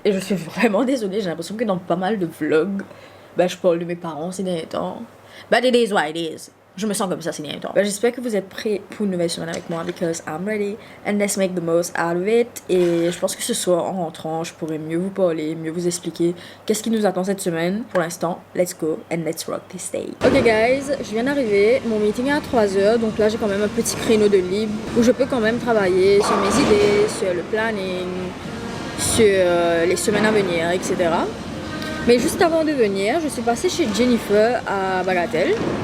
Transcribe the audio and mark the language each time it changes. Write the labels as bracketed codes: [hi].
[fr] Et je suis vraiment désolée, j'ai l'impression que dans pas mal de vlogs, je parle de mes parents ces derniers temps. [en] But it is what it is. [fr] Je me sens comme ça ces derniers temps. J'espère que vous êtes prêts pour une nouvelle semaine avec moi, [en] because I'm ready and let's make the most out of it. [fr] Et je pense que ce soir, en rentrant, je pourrai mieux vous parler, mieux vous expliquer qu'est-ce qui nous attend cette semaine. Pour l'instant, [en] let's go and let's rock this day. Ok guys, [fr] je viens d'arriver, mon meeting est à 3h, donc là j'ai quand même un petit créneau de libre où je peux quand même travailler sur mes idées, sur le planning, sur les semaines à venir, etc. Mais juste avant de venir, je suis passée chez Jennifer à Bagatelle.